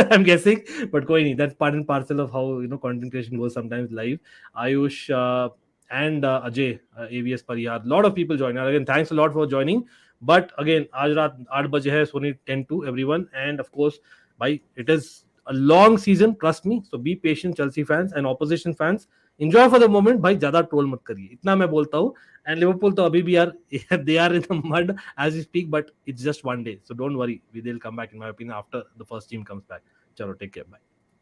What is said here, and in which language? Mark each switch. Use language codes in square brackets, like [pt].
[en] I'm guessing, but [hi] koi nahi, [en] that's part and parcel of how content creation goes sometimes live. Ayush and Ajay, AVS Pariyar, lot of people join. Again, thanks a lot for joining. But again, [hi] aaj raat 8 baje hai, [en] Sony 10 to everyone. And of course, bhai, it is a long season, trust me. So be patient, Chelsea fans and opposition fans. Enjoy for the moment, [hi] भाई ज्यादा troll मत करिए, इतना मैं बोलता हूँ. [en] and Liverpool [hi] तो अभी भी यार [en] they are in the mud as we speak, but it's just one day, so don't worry, we will come back in my opinion after the first team comes back. चलो, take care, bye.